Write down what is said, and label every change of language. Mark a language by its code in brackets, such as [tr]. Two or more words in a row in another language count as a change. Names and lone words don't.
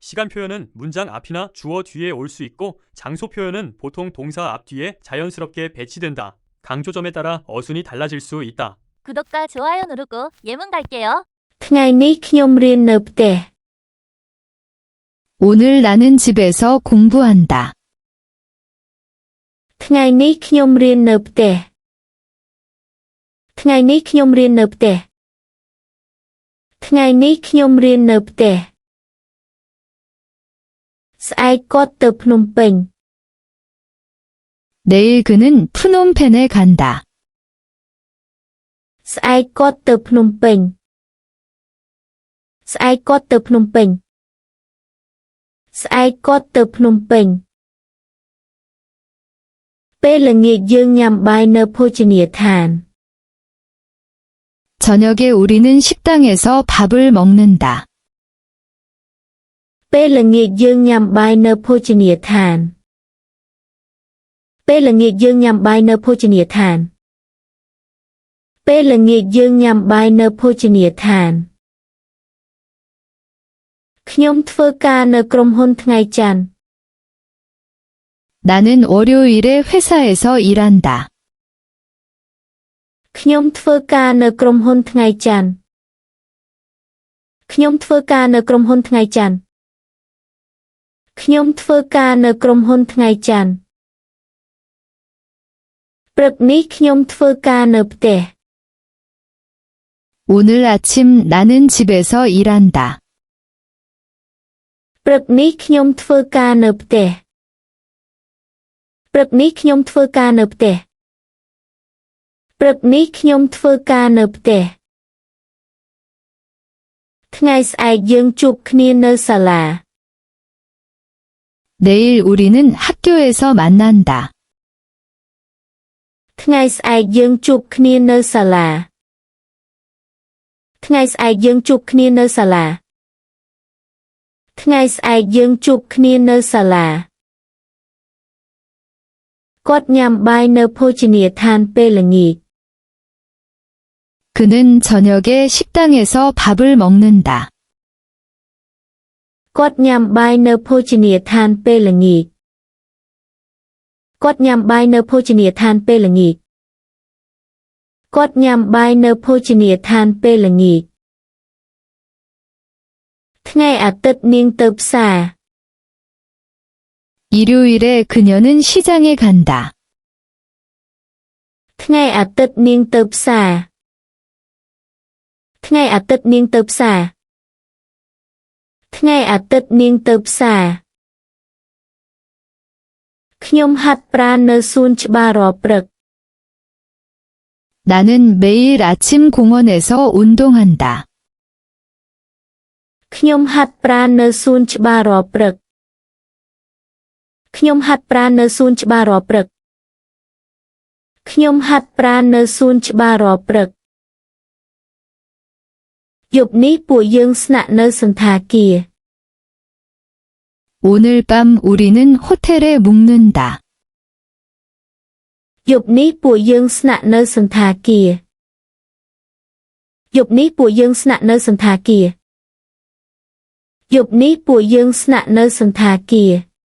[ko] 시간 표현은 문장 앞이나 주어 뒤에 올 수 있고 장소 표현은 보통 동사 앞 뒤에 자연스럽게 배치된다. 강조점에 따라 어순이 달라질 수 있다. 구독과 좋아요 누르고 예문 갈게요. [km] ថ្ងៃនេះខ្ញុំរៀននៅផ្ទះ [ko] 오늘 나는 집에서 공부한다. [km] ថ្ងៃនេះខ្ញុំរៀននៅផ្ទះ ថ្ងៃនេះខ្ញុំរៀននៅផ្ទះ ថ្ងៃនេះខ្ញុំរៀននៅផ្ទះ ស្អែកគាត់ទៅភ្នំពេញ [ko] 내일 그는 푸놈펜에 간다. [km] ស្អែកគាត់ទៅភ្នំពេញ ស្អែកគាត់ទៅភ្នំពេញ ស្អែកគាត់ទៅភ្នំពេញ ពេលល្ងាចយើងញ៉ាំបាយនៅភោជនីយដ្ឋាន [ko] 저녁에 우리는 식당에서 밥을 먹는다. [km] ពេលល្ងាចយើងញ៉ាំបាយនៅភោជនីយដ្ឋាន ពេលល្ងាចយើងញ៉ាំបាយនៅភោជនីយដ្ឋាន ពេលល្ងាចយើងញ៉ាំបាយនៅភោជនីយដ្ឋាន ខ្ញុំធ្វើការនៅក្រុមហ៊ុនថ្ងៃច័ន្ទ [ko] 나는 월요일에 회사에서 일한다. [km] ខ្ញុំធ្វើការនៅក្រុមហ៊ុនថ្ងៃច័ន្ទ ខ្ញុំធ្វើការនៅក្រុមហ៊ុនថ្ងៃច័ន្ទ ខ្ញុំធ្វើការនៅក្រុមហ៊ុនថ្ងៃច័ន្ទ ព្រឹកនេះខ្ញុំធ្វើការនៅផ្ទះ [ko] 오늘 아침 나는 집에서 일한다. [km] ព្រឹកនេះខ្ញុំធ្វើការនៅផ្ទះ ព្រឹកនេះខ្ញុំធ្វើការនៅផ្ទះ ព្រឹកនេះខ្ញុំធ្វើការនៅផ្ទះ ថ្ងៃស្អែកយើងជួបគ្នានៅសាលា [ko] 내일 우리는 학교에서 만난다. [km] ថ្ងៃស្អែកយើងជួបគ្នានៅសាលា ថ្ងៃស្អែកយើងជួបគ្នានៅសាលា ថ្ងៃស្អែកយើងជួបគ្នានៅសាលា គាត់ញ៉ាំបាយនៅភោជនីយដ្ឋានពេលល្ងាច [ko] 그는 저녁에 식당에서 밥을 먹는다. [km] គាត់ញ៉ាំបាយនៅភោជនីយដ្ឋានពេលល្ងាច គាត់ញ៉ាំបាយនៅភោជនីយដ្ឋានពេលល្ងាច គាត់ញ៉ាំបាយនៅភោជនីយដ្ឋានពេលល្ងាច ថ្ងៃអាទិត្យនាងទៅផ្សារ [ko] 일요일에 그녀는 시장에 간다. [km] ថ្ងៃអាទិត្យនាងទៅផ្សារ ថ្ងៃអាទិត្យនាងទៅផ្សារ ថ្ងៃអាទិត្យនាងទៅផ្សារ ខ្ញុំហាត់ប្រាណនៅសួនច្បាររាល់ព្រឹក [ko] 나는 매일 아침 공원에서 운동한다. [km] ខ្ញុំហាត់ប្រាណនៅសួនច្បាររាល់ព្រឹក ខ្ញុំហាត់ប្រាណនៅសួនច្បាររាល់ព្រឹក ខ្ញុំហាត់ប្រាណនៅសួនច្បាររាល់ព្រឹក យប់នេះពួកយើងស្នាក់នៅសណ្ឋាគារ [ko] 오늘 밤 우리는 호텔에 묵는다. [km] យប់នេះពួកយើងស្នាក់នៅសណ្ឋាគារ យប់នេះពួកយើងស្នាក់នៅសណ្ឋាគារ យប់នេះពួកយើងស្នាក់នៅសណ្ឋាគារ